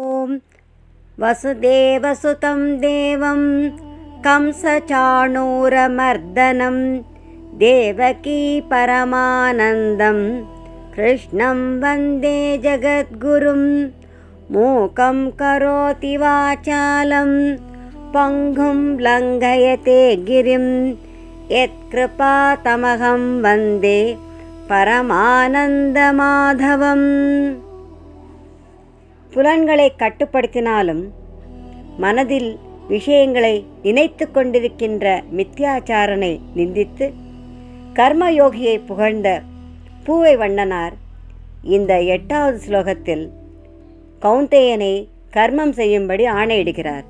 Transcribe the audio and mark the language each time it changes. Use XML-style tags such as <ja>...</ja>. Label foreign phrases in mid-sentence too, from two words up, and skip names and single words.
<sa>वसुदेवसुतं देवं कंसचाणूरमर्दनं देवकी परमानन्दं कृष्णं वन्दे जगद्गुरुं मूकं करोति वाचालं पङ्गुं लङ्घयते गिरिं यत्कृपातमहं वन्दे பரமானந்தமாதவம்.</sa> <ta>புலன்களை கட்டுப்படுத்தினாலும் மனதில் விஷயங்களை நினைத்து கொண்டிருக்கின்ற மித்யாச்சாரனை நிந்தித்து கர்மயோகியை புகழ்ந்த பூவை வண்ணனார் இந்த 8வது ஸ்லோகத்தில் கௌந்தேயனை கர்மம் செய்யும்படி ஆணையிடுகிறார்.</ta>